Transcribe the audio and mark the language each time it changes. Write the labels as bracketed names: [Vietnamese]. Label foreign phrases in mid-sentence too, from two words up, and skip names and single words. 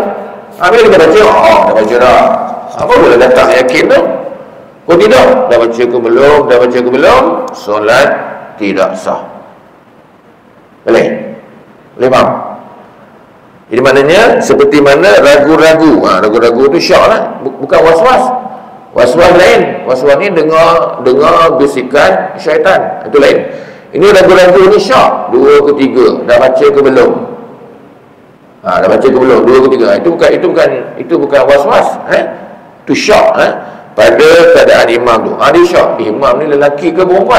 [Malay] Bila kita baca, dah baca dah, apa boleh datang yakin tu? Kalau tidak, dah baca ke belum, solat tidak sah. Boleh faham? Jadi maknanya seperti mana ragu-ragu. Ragu-ragu tu syak lah, bukan was-was. Was-was lain. Was-was ni dengar bisikan syaitan, itu lain. Ini ragu-ragu ni syak. 2 ke 3, dah baca ke belum? Dah baca ke belum? 2 ke 3. Itu bukan was-was. Itu syak. Pada keadaan imam tu, dia syak. Imam ni lelaki ke perempuan?